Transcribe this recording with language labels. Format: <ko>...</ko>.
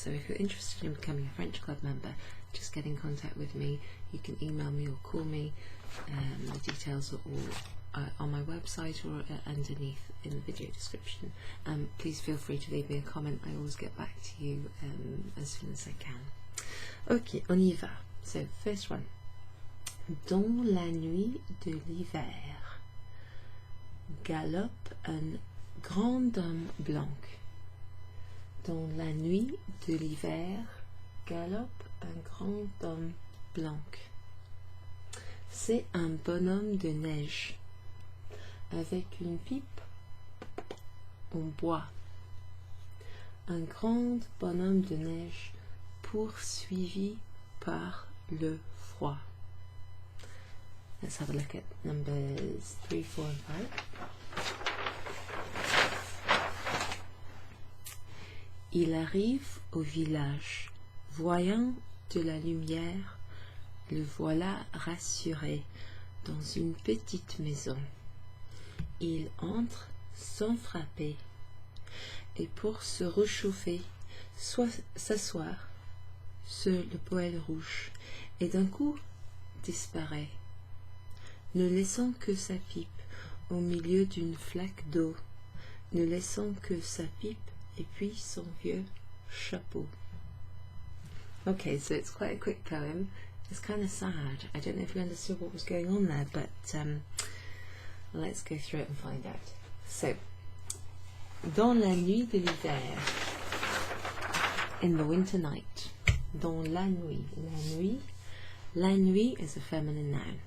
<en>So if you're interested in becoming a French club member, just get in contact with me. You can email me or call me. The details are all on my website or underneath in the video description. Please feel free to leave me a comment. I always get back to you as soon as I can.</en> <fr>Ok, on y va.</fr> <en>So, first one.</en> <fr>Dans la nuit de l'hiver, galope un grand homme blanc. Dans la nuit de l'hiver, galope un grand homme blanc. C'est un bonhomme de neige. Avec une pipe en bois. Un grand bonhomme de neige poursuivi par le froid.</fr> <en>Let's have a look at numbers 3, 4 and 5.</en> <fr>Il arrive au village, voyant de la lumière, le voilà rassuré dans une petite maison. Il entre sans frapper, et pour se réchauffer, s'asseoir sur le poêle rouge, et d'un coup disparaît, ne laissant que sa pipe au milieu d'une flaque d'eau, ne laissant que sa pipe et puis son vieux chapeau.</fr> <en>Okay, so it's quite a quick poem. It's kind of sad. I don't know if you understood what was going on there, but let's go through it and find out.</en> <fr>So, dans la nuit de l'hiver,</fr> <en>in the winter night,</en> <fr>dans la nuit, la nuit</fr> <en>is a feminine noun.</en>